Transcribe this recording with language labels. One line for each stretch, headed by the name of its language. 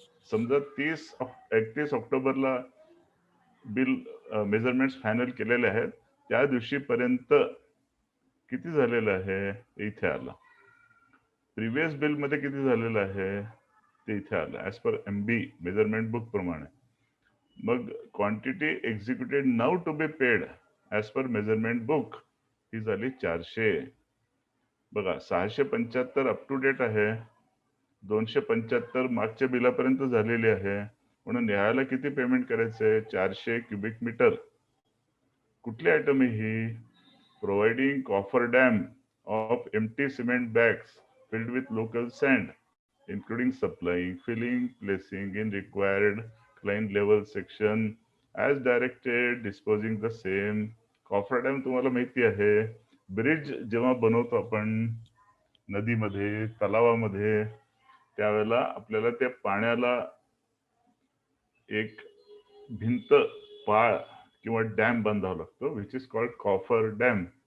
Marathi: समजा 31 ऑक्टोबरला bill measurement final केलेले आहेत, त्या दिवशीपर्यंत किती झालेलं आहे ते इथे आलं. प्रिव्हियस बिल मध्ये किती झालेलं आहे ते इथे आलं as per MB measurement book प्रमाणे. मग
English: quantity executed now to be paid as per measurement book
Marathi: ही झाली 400. बघा, 675 अप टू डेट आहे, 275 मागच्या बिलापर्यंत झालेली आहे. म्हणून न्यायाला किती पेमेंट करायचंय, 400 क्युबिक मीटर. कुठली आयटम आहे ही,
English: Providing coffer dam of empty cement bags filled with local sand, including supplying, filling, placing in required line level section as directed, disposing the same.
Marathi: Coffer dam तुम्हाला माहिती आहे, bridge जेव्हा बनवतो आपण नदीमध्ये, तलावामध्ये, त्यावेळेला आपल्याला त्या पाण्याला एक भिंत, पाळ किंवा डॅम बांधावा लागतो,
English: Which is called coffer dam.